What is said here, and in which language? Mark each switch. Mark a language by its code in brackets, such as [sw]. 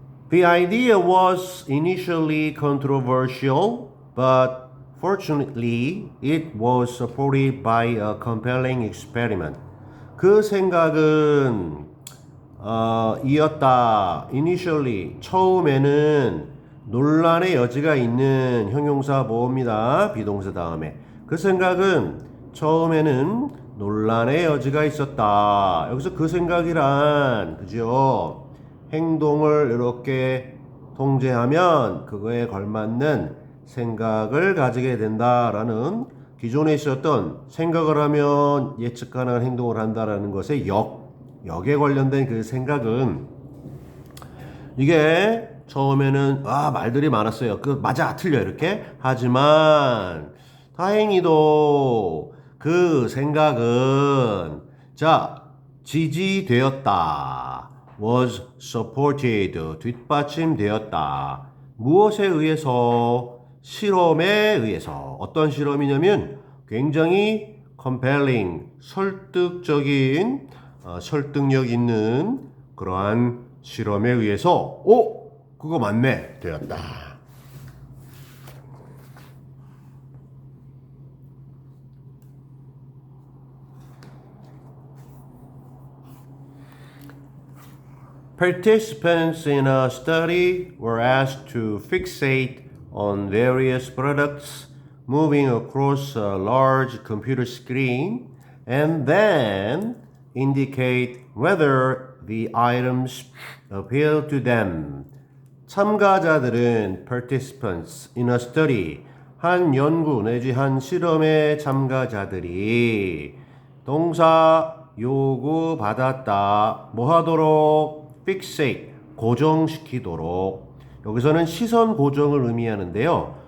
[en] The idea was initially controversial, but fortunately, it was supported by a compelling experiment. [ko] 그 생각은 이었다. Initially, 처음에는 논란의 여지가 있는 형용사 보호입니다. 비동사 다음에. 그 생각은 처음에는 논란의 여지가 있었다. 여기서 그 생각이란, 그죠? 행동을 이렇게 통제하면 그거에 걸맞는 생각을 가지게 된다라는 기존에 있었던 생각을 하면 예측 가능한 행동을 한다라는 것의 역에 관련된 그 생각은 이게 처음에는 말들이 많았어요. 그 맞아 틀려 이렇게 하지만 다행히도 그 생각은 지지되었다. [en] was supported [ko] 뒷받침되었다. 무엇에 의해서? 실험에 의해서. 어떤 실험이냐면 굉장히 compelling 설득적인 설득력 있는 그러한 실험에 의해서 그거 맞네 되었다. [en] Participants in a study were asked to fixate on various products moving across a large computer screen and then indicate whether the items appeal to them. [ko] 참가자들은 [en] participants in a study [ko] 한 연구 내지 한 실험의 참가자들이 동사 요구 받았다. 뭐 하도록? fixate 고정시키도록. 여기서는 시선 고정을 의미하는데요.